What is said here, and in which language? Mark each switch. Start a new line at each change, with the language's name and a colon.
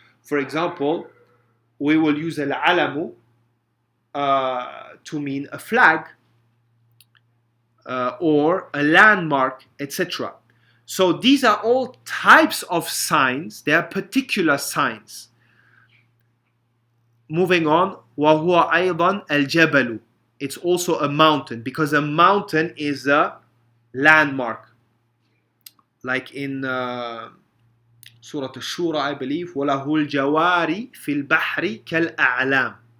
English: For example, we will use al-alamu to mean a flag or a landmark, etc. So these are all types of signs, they are particular signs. Moving on,
Arabic: وَهُوَ أَيْضًا الْجَبَلُ.
English: It's also a mountain, because a mountain is a landmark. Like in Surah Al-Shura, I believe,
Arabic: وَلَهُ الْجَوَارِ فِي الْبَحْرِ كَالْأَعْلَامِ.